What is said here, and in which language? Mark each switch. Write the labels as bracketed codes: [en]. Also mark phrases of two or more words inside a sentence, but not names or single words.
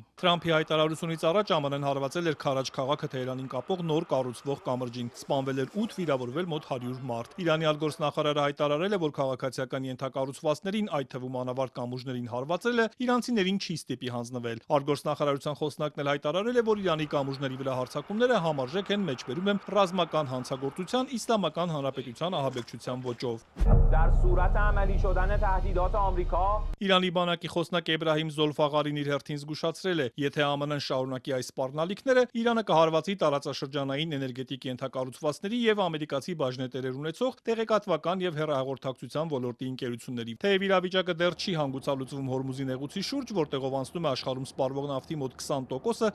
[hy] Թրամփի հայտարարությունից առաջ ԱՄՆ-ն հարվածել էր Քարաջ քաղաքը Թեհրանին կապող նոր կառուցվող կամրջին։ Սպանվել էր 8, վիրավորվել մոտ 100 մարդ։ Իրանի արտգործնախարարը հայտարարել է, որ քաղաքացիական ենթակառուցվածքներին, այդ թվում անավարտ կամուրջներին հարվածելը իրանցիներին չի ստիպի հանձնվել։ Արտգործնախարարության խոսնակն էլ հայտարարել է, որ Իրանի կամուրջների վրա հարձակումները համարժեք են, մեջբերում են ռազմական հանցագործության Իսլամական Հանրապետության ահաբեկչության ոճով։ [fa] در صورت عملی شدن تهدیدات آمریکا [hy] Իրանի բանակի խոսնակ Էբրահիմ Զոլֆաղարին իր հերթին զգուշացրել է, եթե ԱՄՆ-ն շարունակի այս սպառնալիքները, Իրանը կհարվածի տարածաշրջանային էներգետիկ ենթակառուցվածքների եւ ամերիկացի բաժնետերեր ունեցող տեղեկատվական եւ հեռահաղորդակցության ոլորտի ընկերությունների։ Թեև իրավիճակը դեռ չի հանգուցալուծվում Հորմուզի նեղուցի շուրջ, որտեղով անցնում է աշխարհում սպառվող նավթի մոտ 20%-ը,